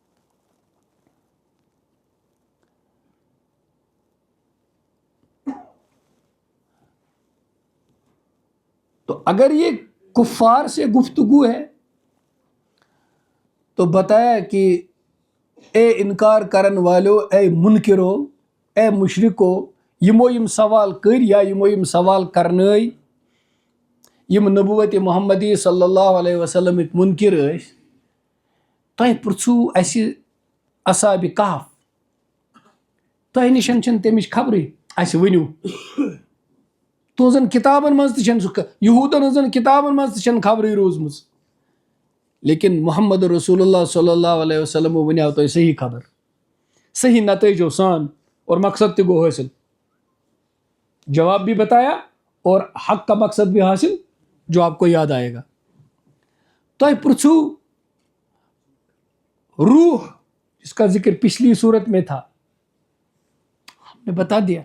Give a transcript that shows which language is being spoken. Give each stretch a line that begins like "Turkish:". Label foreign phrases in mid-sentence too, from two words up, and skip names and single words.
Urdu: تو اگر یہ کفار سے گفتگو ہے تو بتایا کہ اے انکار کرن والو، اے منکرو، اے مشرکو، یمو
Kashmiri: یم سوال کر یا یمو یم سوال کرنائی، یم نبوت محمدی
Arabic: صلی اللہ علیہ وسلم
Kashmiri: منکر اس، تہ پرژھو اس اصحاب کہف، تہ نشن چھن تمچ خبرے، اس ونیو تہذن کتابن مز تہ یہودن ہزن کتابن مز تہ خبرے روزمز، لیکن محمد
Arabic: رسول اللہ صلی اللہ علیہ وسلم
Kashmiri: ونیو تہ صحیح خبر، صحیح نتائجو سان، اور مقصد تہ گو حاصل.
Urdu: جواب بھی بتایا اور حق کا مقصد بھی حاصل جو آپ کو یاد آئے گا. تو پرچھو روح جس کا ذکر پچھلی صورت میں تھا ہم نے بتا دیا.